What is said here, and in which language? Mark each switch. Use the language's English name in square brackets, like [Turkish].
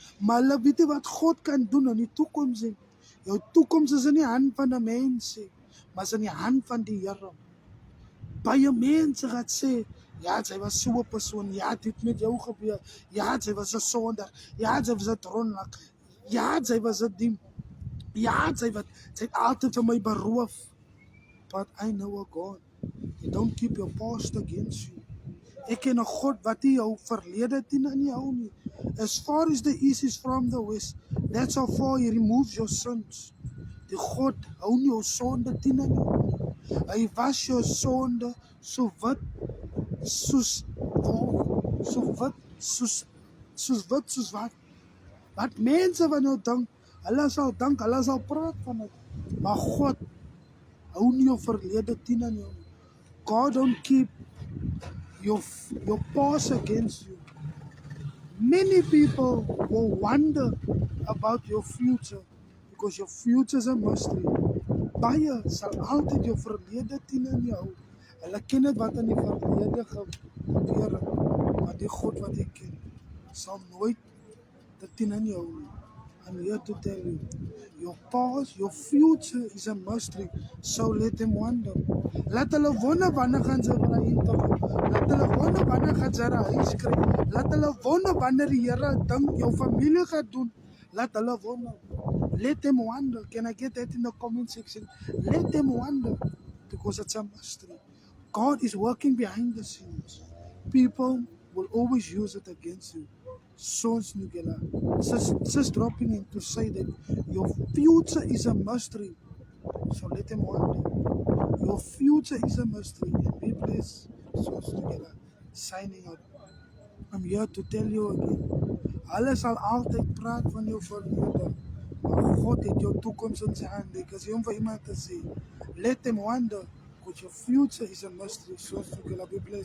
[Afrikaans] Maar hulle weet nie wat God kan doen in die toekoms nie. Jou toekoms is in die hand van 'n mens, maar is in die hand van die Here. Baie mense gaan sê, ja, sy was so 'n persoon, ja, dit met jou gebeur. Ja, sy was 'n sondaar. Ja, sy was 'n dronk. Ja, sy was 'n diem. Ja, sy het altyd vir my beroof. [English] But I know a God. You don't keep your past against you. [Afrikaans] Ek ken 'n God wat nie jou verlede teen aan jou hou nie. [English] As far as the east is from the west, that's how far He removes your sins. [Afrikaans] Die God hou nie jou sonde teen aan jou. Hy was jou sonde so wit soos wat. Wat mense van jou dink, hulle sal praat van dit. Maar God hou nie jou verlede teen aan jou. [English] God don't keep your past against you. Many people will wonder about your future because your future is a mystery. [Afrikaans] Baie sal altyd jou verlede teen aan jou hou. Hulle ken dit wat in die verlede gebeur het, maar die God wat ek ken sal nooit dit teen aan jou hou nie. [English] I'm here to tell you, your past, your future is a mystery, so let them wonder. [Afrikaans] Laat hulle wonder wanneer gaan sy vir 'n interview. Laat hulle wonder wanneer gaan sy 'n huis kry. Laat hulle wonder wanneer die Here dink jou familie gaan doen. Laat hulle wonder. [English] Let them wonder. Can I get that in the comment section? Let them wonder, because it's a mystery. God is working behind the scenes. People will always use it against you. Sons Nugela, just dropping in to say that your future is a mystery. So let them wonder. Your future is a mystery. And be blessed. Source together. Signing out. I'm here to tell you again. [Afrikaans] Hulle sal altyd praat van jou verlede. Maar God het jou toekoms in sy hande. Ek is hier om vir iemand te sê, [English] let them wonder, because your future is a mystery. Source together. Be blessed.